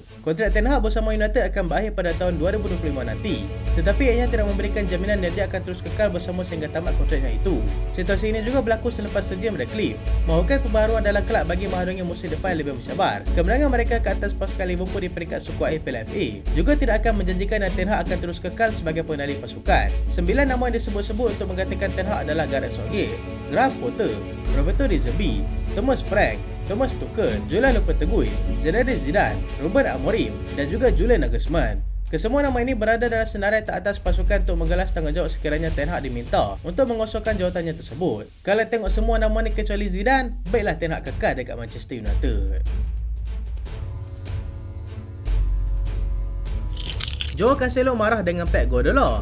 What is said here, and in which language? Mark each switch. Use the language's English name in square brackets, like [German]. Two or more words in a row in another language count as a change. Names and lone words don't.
[Malay] Kontrak ten Hag bersama United akan berakhir pada tahun 2025 nanti, tetapi ianya tidak memberikan jaminan yang dia akan terus kekal bersama sehingga tamat kontraknya itu. Situasi ini juga berlaku selepas Sir Jim Ratcliffe mahukan pembaharuan dalam kelab bagi menghadungi musim depan lebih mencabar. Kemenangan mereka ke atas pasukan Liverpool di peringkat skuad Piala FA juga tidak akan menjanjikan yang ten Hag akan terus kekal sebagai pengendali pasukan. 9 nama yang disebut-sebut untuk menggantikan ten Hag adalah Gareth Southgate, Graham Potter, Roberto De Zerbi, Thomas Frank, Thomas Tuchel, Julian Lopetegui, Zinedine Zidane, Ruben Amorim dan juga Julian Nagelsmann. Kesemua nama ini berada dalam senarai teratas pasukan untuk menggalas tanggungjawab sekiranya ten Hag diminta untuk mengosongkan jawatannya tersebut. Kalau tengok semua nama ni kecuali Zidane, baiklah ten Hag kekal dekat Manchester United. Joao Cancelo marah dengan Pep Guardiola.